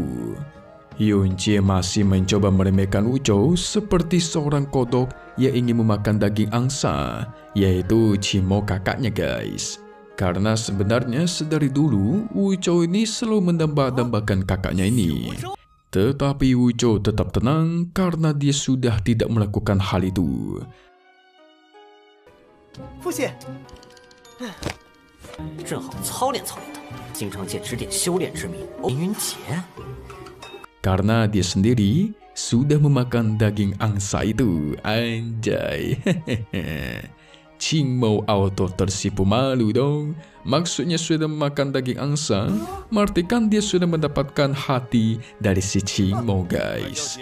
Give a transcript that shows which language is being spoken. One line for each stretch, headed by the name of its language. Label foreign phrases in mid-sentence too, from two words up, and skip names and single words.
Indonesian: Yunjie masih mencoba meremehkan Wuchou seperti seorang kodok yang ingin memakan daging angsa, yaitu Qin Mou kakaknya guys. Karena sebenarnya sedari dulu Wuchou ini selalu mendamba-dambakan kakaknya ini. Tetapi Wuchou tetap tenang karena dia sudah tidak melakukan hal itu.
Chinese: 父亲，正好操练操练他，经常借指点修炼之名。林云杰，
Indonesian: Karena dia sendiri sudah memakan daging angsa itu, anjay. Qin Mou auto tersipu malu dong. Maksudnya sudah memakan daging angsa, artikan dia sudah mendapatkan hati dari si Qin Mou guys.